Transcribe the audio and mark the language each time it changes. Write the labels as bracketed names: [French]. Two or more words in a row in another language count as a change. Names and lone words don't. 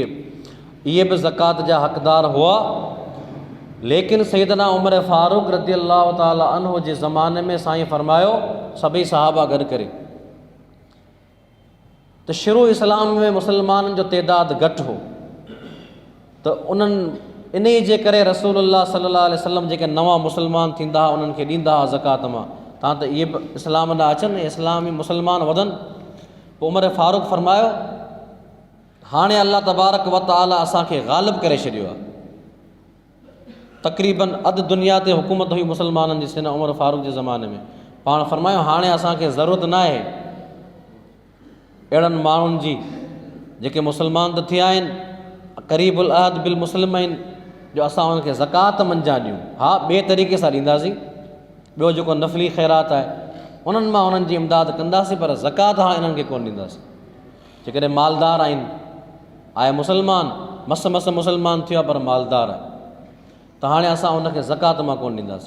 [Sindhi] इहे बि ज़कात जा हक़दार हुआ। लेकिन सैयदना उमर फारूक [Arabic] رضي الله تعالى عنه [Sindhi] जे ज़माने में साईं फरमायो, सभई सहाबा गॾु करे, त शुरू इस्लाम में मुस्लमाननि जो तइदादु घटि हो, त उन्हनि इन जे करे रसूलुल्लाह [Arabic] صلى الله عليه وسلم [Sindhi] जेके नवां मुस्लमान थींदा हुआ उन्हनि खे ॾींदा हुआ ज़कात मां, तां त इहे बि इस्लाम ॾांहुं अचनि, इस्लामी मुस्लमान वधनि। पोइ उमर फारूक फरमायो, हाणे अल्लाह तबारक व तआला असांखे ग़ालिब करे छॾियो आहे। तक़रीबन अधु दुनिया ते हुकूमत हुई मुस्लमाननि जी सिन उमर फारूक जे ज़माने में। पाण फरमायो, हाणे असांखे ज़रूरत न आहे अहिड़नि माण्हुनि जी जेके मुस्लमान त थिया आहिनि, [Arabic] قريب العهد بالمسلمين, [Sindhi] जो असां उन्हनि खे ज़कात मंझां ॾियूं। हा, ॿिए तरीक़े सां ॾींदासीं, ॿियो जेको नफ़ली ख़ैरात आहे उन्हनि मां उन्हनि जी इमदाद कंदासीं, पर ज़कात हाणे इन्हनि खे कोन ॾींदासीं। जेकॾहिं मालदार आहिनि, आहे मुस्लमान, मस मुस्लमान थियो आहे पर मालदार आहे, त हाणे असां उनखे ज़कात मां कोन ॾींदासीं।